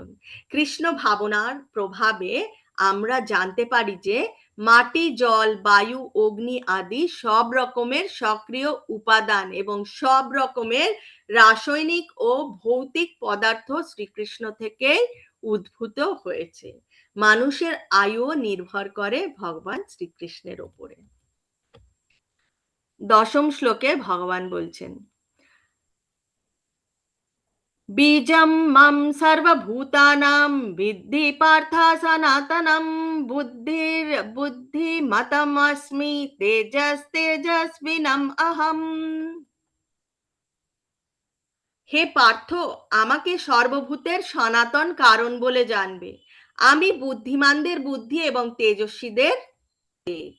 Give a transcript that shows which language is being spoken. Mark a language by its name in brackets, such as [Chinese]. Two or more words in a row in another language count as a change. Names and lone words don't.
[Bangla] কৃষ্ণ ভাবনার প্রভাবে আমরা জানতে পারি যে মাটি, জল, বায়ু, অগ্নি আদি সব রকমের সক্রিয় উপাদান এবং সব রকমের রাসায়নিক ও ভৌতিক পদার্থ শ্রীকৃষ্ণ থেকে উদ্ভূত হয়েছে। মানুষের আয়ু নির্ভর করে ভগবান শ্রীকৃষ্ণের ওপরে। দশম শ্লোকে ভগবান বলছেন, [Sanskrit] বীজম মাম সর্বভূতানাং বিদ্ধি পার্থ সনাতনম বুদ্ধির বুদ্ধিমতমস্মি তেজস্বিনম অহম। [Bangla] হে পার্থ, আমাকে সর্বভূতের সনাতন কারণ বলে জানবে। আমি বুদ্ধিমানদের বুদ্ধি এবং তেজস্বীদের তেজ।